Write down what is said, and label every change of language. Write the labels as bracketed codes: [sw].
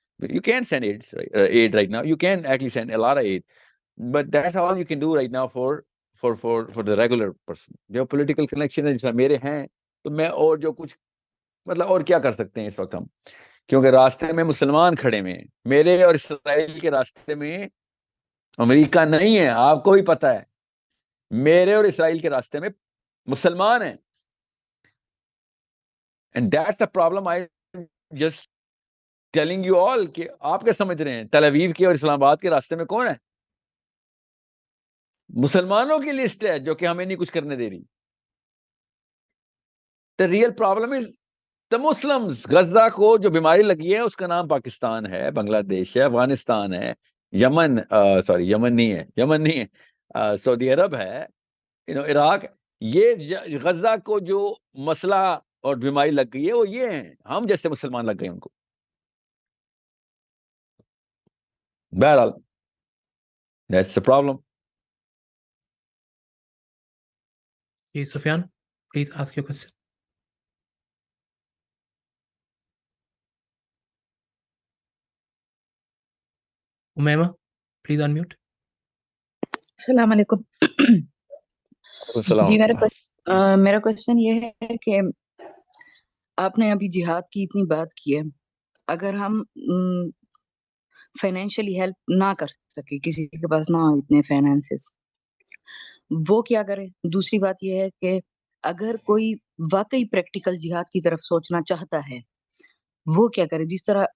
[en] You can send aid right now. You can actually send a lot of aid. But that's all you can do right now for the regular person. [ur] جو political connection ہے جس طرح میرے ہیں, تو میں اور جو کچھ مطلب اور کیا کر سکتے ہیں اس وقت ہم, کیونکہ راستے میں مسلمان کھڑے ہوئے ہیں. میرے اور اسرائیل کے راستے میں امریکہ نہیں ہے, آپ کو بھی پتہ ہے. میرے اور اسرائیل کے راستے میں مسلمان ہیں. [en] And that's the problem. I just telling you all [ur] کہ آپ کیا سمجھ رہے ہیں تل اویو کے اور اسلام آباد کے راستے میں کون ہے؟ مسلمانوں کی لسٹ ہے جو کہ ہمیں نہیں کچھ کرنے دے رہی. [en] The real problem is the Muslims. [ur] Gaza کو جو بیماری لگی ہے اس کا نام پاکستان ہے, بنگلہ دیش ہے, افغانستان ہے, یمن یمن نہیں ہے, سعودی عرب ہے, عراق. یہ غزہ کو جو مسئلہ اور بیماری لگ گئی ہے وہ یہ ہیں, ہم جیسے مسلمان لگ گئے ان کو. [en] بہرحال that's the problem. جی Sufyan, please ask your question. Umaima, please unmute. [ur] السلام علیکم. السلام جی علیکم. میرا کوشچن یہ ہے کہ آپ نے ابھی جہاد کی اتنی بات کی ہے, اگر ہم فائنینشلی ہیلپ نہ کر سکے, کسی کے پاس نہ ہو اتنے فائنانسز, وہ کیا کرے؟ دوسری بات یہ ہے کہ اگر کوئی واقعی پریکٹیکل جہاد کی طرف سوچنا چاہتا ہے وہ کیا کرے؟ جس طرح